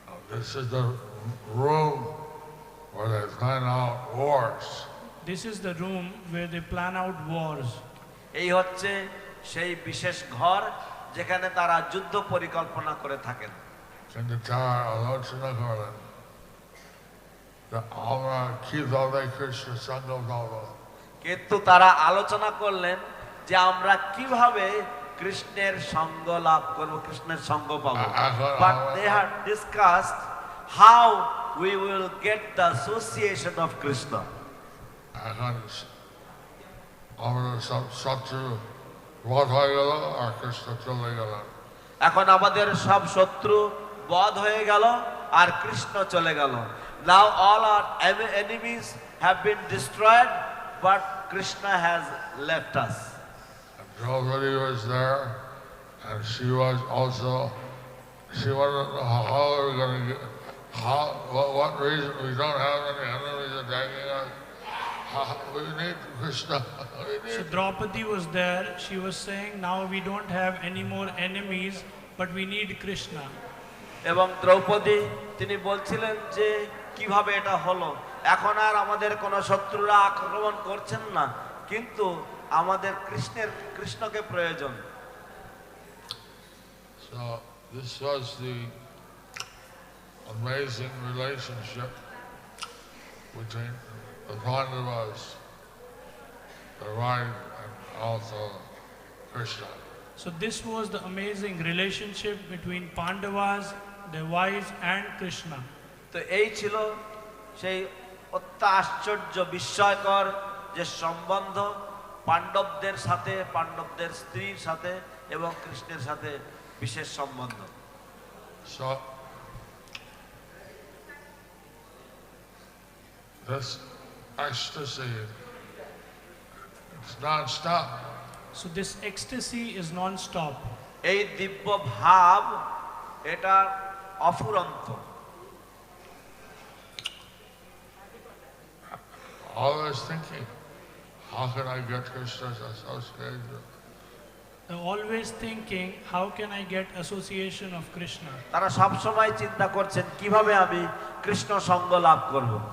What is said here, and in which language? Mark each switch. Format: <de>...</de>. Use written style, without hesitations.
<en>This is the room where they plan out wars. This is the room where they plan out wars.</en> <bn>এই হচ্ছে সেই বিশেষ ঘর যেখানে তারা যুদ্ধ পরিকল্পনা করে থাকেন। কিন্তু তারা আলোচনা করেন আমরা কিভাবে কৃষ্ণ সঙ্গ পাবো। কিন্তু তারা আলোচনা করলেন যে আমরা কিভাবে কৃষ্ণের সঙ্গ লাভ করব, কৃষ্ণের সঙ্গ পাবো।</bn> <en>But they had discussed how we will get the association of Krishna.</en> <bn>এখন আমরা সব শত্রু বধ হয়ে গেল আর কৃষ্ণ চলে গেলেন। এখন আমাদের সব শত্রু বধ হয়ে গেল আর কৃষ্ণ চলে গেল।</bn> <en>Now all our enemies have been destroyed, but Krishna has left us. Draupadi was there, and she was also. She wanted to know how we're going to get. What reason we don't have any enemies attacking us? We need Krishna. So Draupadi was there. She was saying, now we don't have any more enemies, but we need Krishna.</en> <bn>এবং দ্রৌপদী তিনি বলছিলেন যে কিভাবে এটা হলো, এখন আর আমাদের কোনো শত্রুরা আক্রমণ করছেন না, কিন্তু আমাদের কৃষ্ণকে প্রয়োজন।</bn> <en>So this was the amazing relationship between the Pandavas, the wife, and also Krishna. So this was the amazing relationship between Pandavas, their wives, and Krishna.</en> <bn>তো এই ছিল সেই অত্যাশ্চর্য বিস্ময়কর যে সম্বন্ধ পাণ্ডবদের সাথে, পাণ্ডবদের স্ত্রীর সাথে এবং কৃষ্ণের সাথে বিশেষ সম্বন্ধ।</bn> <en>So this ecstasy, it's non-stop. So this ecstasy is non-stop.</en> <bn>এই দিব্য ভাব এটা অফুরন্ত।</bn> <en>Always thinking, how can I get Krishna's association? They're always thinking, how can I get association of Krishna?</en> <bn>তারা সব সময় চিন্তা করছেন কিভাবে আমি কৃষ্ণ সঙ্গ লাভ করব।</bn>